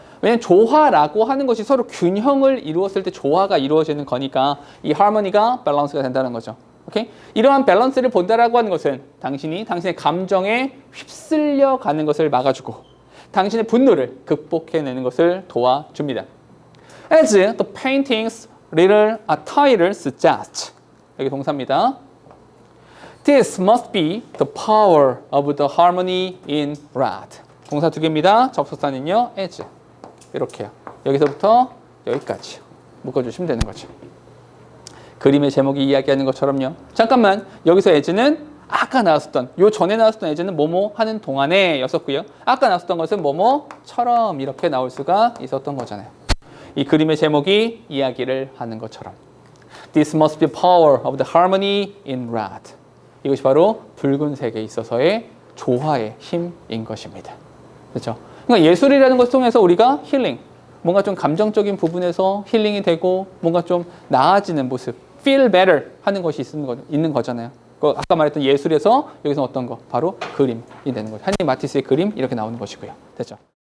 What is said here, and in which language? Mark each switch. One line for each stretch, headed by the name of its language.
Korean: 왜냐면 조화라고 하는 것이 서로 균형을 이루었을 때 조화가 이루어지는 거니까 이 harmony가 balance가 된다는 거죠. 오케이? 이러한 밸런스를 본다라고 하는 것은 당신이 당신의 감정에 휩쓸려 가는 것을 막아주고 당신의 분노를 극복해내는 것을 도와줍니다.
English: As the painting's little title suggests.
Korean: 여기 동사입니다.
English: This must be the power of the harmony in red.
Korean: 동사 두 개입니다. 접속사는요, as. 이렇게요. 여기서부터 여기까지 묶어주시면 되는 거죠. 그림의 제목이 이야기하는 것처럼요. 잠깐만, 여기서 as는 아까 나왔었던, 요 전에 나왔었던 as는 뭐뭐 하는 동안에 였었고요. 아까 나왔었던 것은 뭐뭐처럼 이렇게 나올 수가 있었던 거잖아요. 이 그림의 제목이 이야기를 하는 것처럼.
English: This must be power of the harmony in red.
Korean: 이것이 바로 붉은색에 있어서의 조화의 힘인 것입니다. 그렇죠? 그러니까 예술이라는 것을 통해서 우리가 힐링, 뭔가 좀 감정적인 부분에서 힐링이 되고 뭔가 좀 나아지는 모습,
English: feel better
Korean: 하는 것이 있는 거잖아요. 아까 말했던 예술에서 여기서 어떤 거? 바로 그림이 되는 거죠. 한니 마티스의 그림 이렇게 나오는 것이고요. 됐죠?